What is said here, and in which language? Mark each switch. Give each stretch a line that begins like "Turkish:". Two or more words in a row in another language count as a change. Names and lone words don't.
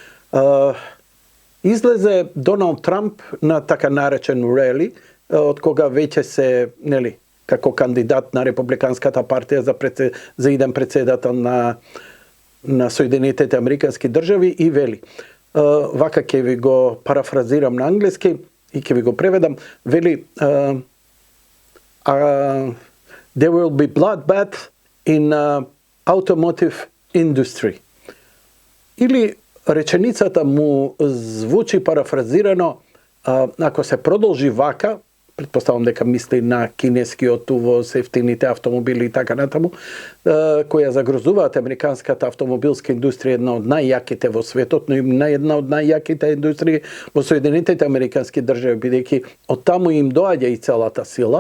Macedonian: излезе Доналд Трамп на така наречен рели, од кога веќе се, како кандидат на Републиканската партија за иден председател на Соединетите Американски држави, и вели, вака ќе ви го парафразирам на англиски и ќе ви го преведам, вели,
English: there will be bloodbath in automotive industry.
Macedonian: Или реченицата му звучи парафразирано, ако се продолжи вака, предпоставам дека мисли на кинескиот увоз, ефтините автомобили и така натаму, која загрозуваат американската автомобилска индустрија, една од најјаките во светот, но и една од најјаките индустрии во Соединетите Американски држави, бидејќи од таму им доаѓа и целата сила.